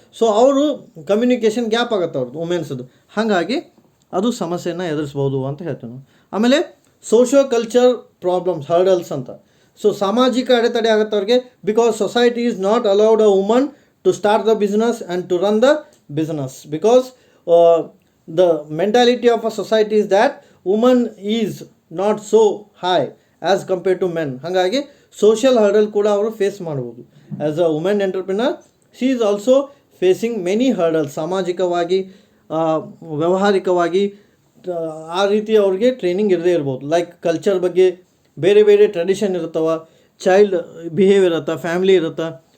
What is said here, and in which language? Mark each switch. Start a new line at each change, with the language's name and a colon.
Kannada: So ಅವರು communication gap ಆಗುತ್ತೆ ಅವ್ರದ್ದು ವುಮೆನ್ಸ್ದು. ಹಾಗಾಗಿ ಅದು ಸಮಸ್ಯೆನ ಎದುರಿಸ್ಬೋದು ಅಂತ ಹೇಳ್ತೀವಿ ನಾವು. ಆಮೇಲೆ
English: socio culture problems, hurdles
Kannada: ಅಂತ. ಸೊ ಸಾಮಾಜಿಕ ಅಡೆತಡೆ ಆಗುತ್ತೆ ಅವ್ರಿಗೆ.
English: Because society is not allowed a woman to start the business and to run the business. Because the mentality of a society is that woman is not so high as compared to men.
Kannada: ಹಾಗಾಗಿ social hurdle ಕೂಡ ಅವರು face ಮಾಡ್ಬೋದು.
English: As a women entrepreneur she is also facing many hurdle.
Kannada: ಸಾಮಾಜಿಕವಾಗಿ, ವ್ಯಾವಹಾರಿಕವಾಗಿ ಆ ರೀತಿ ಅವ್ರಿಗೆ training ಇರದೇ ಇರ್ಬೋದು. ಲೈಕ್ ಕಲ್ಚರ್ ಬಗ್ಗೆ ಬೇರೆ ಬೇರೆ ಟ್ರೆಡಿಷನ್ ಇರುತ್ತವೆ, ಚೈಲ್ಡ್ ಬಿಹೇವಿಯರ್ ಇರುತ್ತೆ, ಫ್ಯಾಮಿಲಿ ಇರುತ್ತೆ.